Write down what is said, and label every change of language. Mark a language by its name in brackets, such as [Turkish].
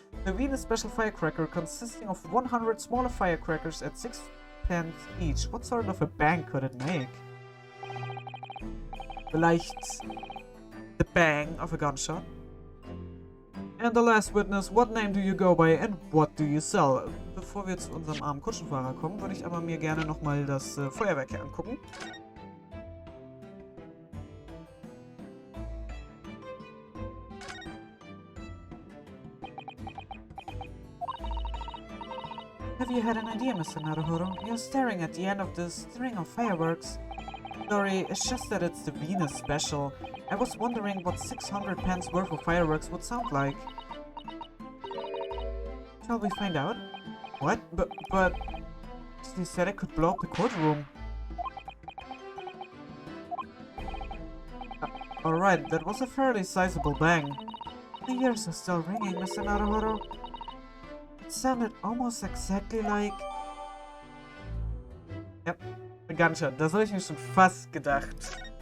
[English] The Venus special firecracker consisting of 100 smaller firecrackers at 6 pence each. What sort of a bang could it make? [German] Vielleicht [English] the bang of a gunshot. And the last witness, what name do you go by and what do you sell? [German] Bevor wir zu unserem armen Kutschenfahrer kommen, würde ich aber mir gerne nochmal das Feuerwerk hier angucken. [English] Have you had an idea, Mr. Naruhodo? You're staring at the end of this string of fireworks. Sorry, it's just that it's the Venus special. I was wondering what 600 pence worth of fireworks would sound like. Shall we find out? What? But... They said I could blow up the courtroom. Alright, that was a fairly sizable bang. The ears are still ringing, Mr. Naruhodo. It sounded almost exactly like... Yep, a gunshot. [German] Das habe ich mir schon fast gedacht.